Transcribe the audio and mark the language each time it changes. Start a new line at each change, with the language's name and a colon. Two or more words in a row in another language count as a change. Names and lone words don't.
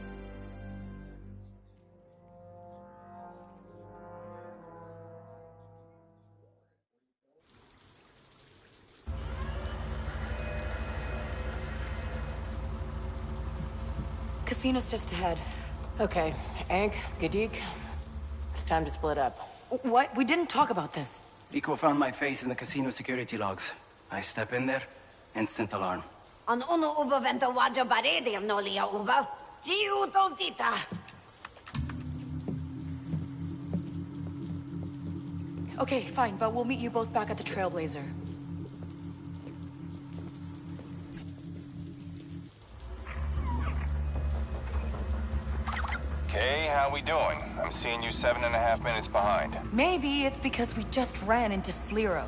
English: Casino's just ahead. Okay, Ank, Gadik, it's time to split up. What? We didn't talk about this. Rico found my face in the casino security logs. I step in there, instant alarm. On uno ubo vento wajo barede nolia ubo. Giu dovdita. Okay, fine, but we'll meet you both back at the Trailblazer. Okay, how we doing? I'm seeing you 7.5 minutes behind. Maybe it's because we just ran into Sliro.